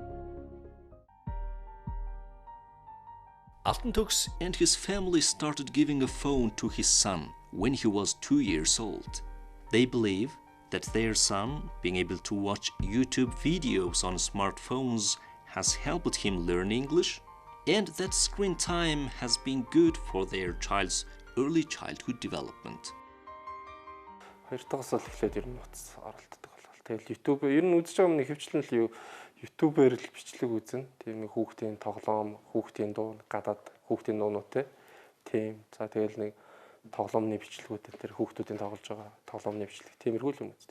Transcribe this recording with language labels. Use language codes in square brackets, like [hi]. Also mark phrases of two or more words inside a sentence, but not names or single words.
[en] Altentux and his family started giving a phone to his son when he was 2 years old. They believe that their son being able to watch YouTube videos on smartphones has helped him learn English, and that screen time has been good for their child's early childhood development. [mn] Хоёр дахь бол эхлээд ер нь утас оролддог болол. Тэгэл YouTube ер нь үзэж байгаа юм хэвчлэн л YouTube-ээр л бичлэг үзнэ. Тийм нэг хүүхдийн тоглоом, хүүхдийн дуу, гадаад хүүхдийн дуунууд тийм. За тэгэл нэг тоглоомны бичлэгүүд энэ хүүхдүүдийн тоглож байгаа тоглоомны бичлэг тиймэрхүү юм үздэг.